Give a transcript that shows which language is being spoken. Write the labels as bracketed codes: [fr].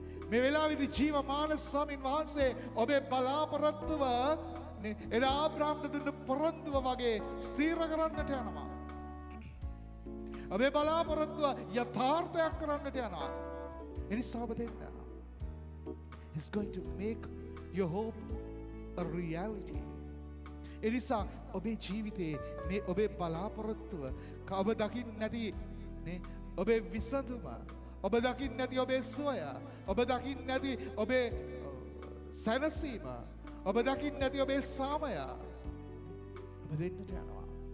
[si] මේ වෙලාවේදී ජීවමාන ස්වාමීන් වහන්සේ ඔබේ බලාපොරොත්තුව එදා ආබ්‍රාම්ට දුන්න පොරොන්දුව වගේ ස්ථීර කරන්නට යනවා. ඔබේ බලාපොරොත්තුව යථාර්ථයක් කරන්නට යනවා. එනිසා ඔබ දෙන්න. [en] He's going to make your hope a reality. [si] එනිසා ඔබේ ජීවිතයේ මේ ඔබේ බලාපොරොත්තුව ඔබ දකින්න නැති ඔබේ විසඳුම ඔබ දකින්න නැති ඔබේ සුවය ඔබ දකින්න නැති ඔබේ සැනසීම ඔබ දකින්න නැති ඔබේ සාමය ඔබ දෙන්නට යනවා.